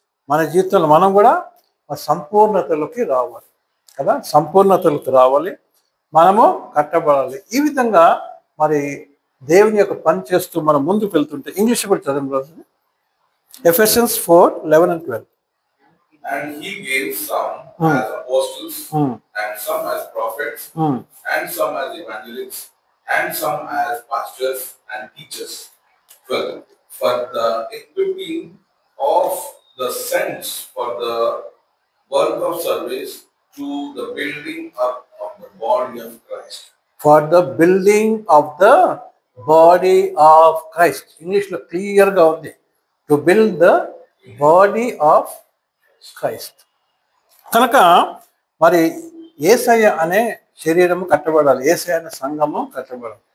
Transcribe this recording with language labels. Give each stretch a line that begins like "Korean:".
Telugu: మన జీవితంలో మనం కూడా సంపూర్ణతలోకి రావాలి కదా. సంపూర్ణతలోకి రావాలి, మనము కట్టబడాలి. ఈ విధంగా మరి దేవుని యొక్క పని చేస్తూ మనం ముందుకు వెళ్తుంటే, ఇంగ్లీష్ కూడా చదవండి.
English: Ephesians 4:11 and 12. And he gave some as apostles, and some as prophets, and some as evangelists, and some as pastors and teachers, for the equipping of the saints, for the work of service, to the building up of the body of Christ. For the building of the body of Christ.
Telugu: English lo clear ga undi.
English: To build the body of Christ.
Telugu: కనుక మరి యేసయ్య అనే శరీరము కట్టబడాలి, యేసయ్య అనే సంఘము కట్టబడాలి.